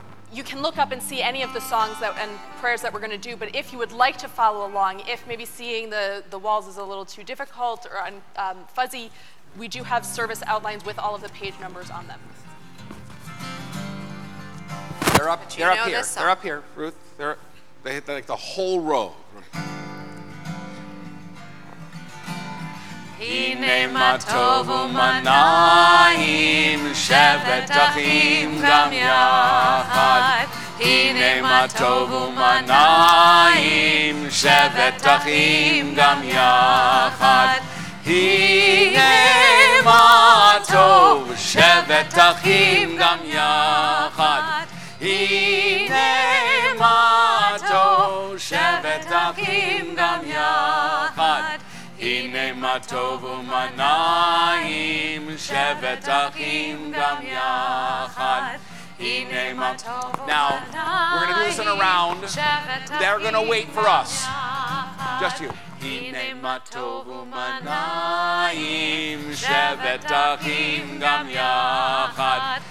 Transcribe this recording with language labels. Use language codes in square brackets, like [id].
[en] You can look up and see any of the songs and prayers that we're going to do, but if you would like to follow along, if maybe seeing the walls is a little too difficult or fuzzy, we do have service outlines with all of the page numbers on them. They're up here. They're up here, Ruth. They're like the whole row. [he] הנה מה טוב ומנעים, שבת אחים גם יחד. הנה מה טוב ומנעים, שבת אחים גם יחד. הנה מה טוב, שבת אחים גם יחד. הנה מה טוב, שבת אחים גם יחד. הנה מה טוב ומנעים, שבת אחים גם יחד. הנה מה טוב ומנעים, [en] Now, we're going to do this in a round. They're going to wait for us. Just you. [he] הנה מה טוב ומנעים, שבת אחים גם יחד.